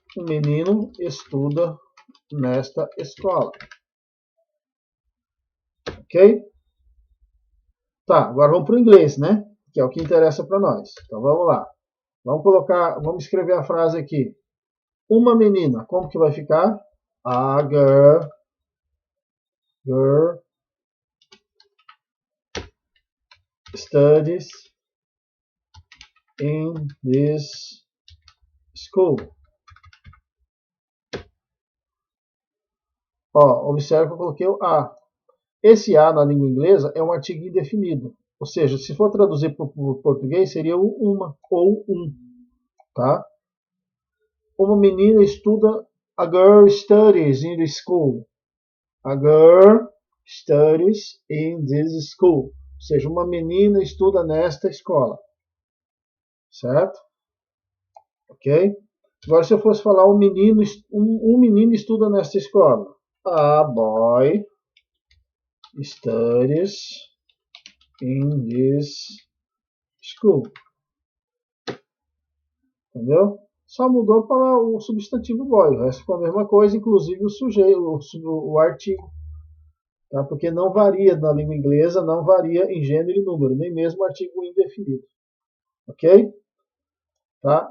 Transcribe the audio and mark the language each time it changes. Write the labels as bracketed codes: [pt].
[pt] O menino estuda nesta escola. Ok? Tá, agora vamos para o inglês, né? Que é o que interessa para nós. Então vamos lá. Vamos escrever a frase aqui. Uma menina, como que vai ficar? [en] A girl studies in this school. [pt] Ó, observe que eu coloquei o a. Esse a na língua inglesa é um artigo indefinido. Ou seja, se for traduzir para o português, seria o uma ou um. Tá? Uma menina estuda. [en] A girl studies in the school. A girl studies in this school. [pt] Ou seja, uma menina estuda nesta escola. Certo? Ok? Agora, se eu fosse falar um menino estuda nesta escola. [en] A boy studies in this school. [pt] Entendeu? Só mudou para o substantivo boy. O resto ficou a mesma coisa, inclusive o sujeito, o artigo. Tá? Porque não varia na língua inglesa, não varia em gênero e número, nem mesmo o artigo indefinido. Ok? Tá?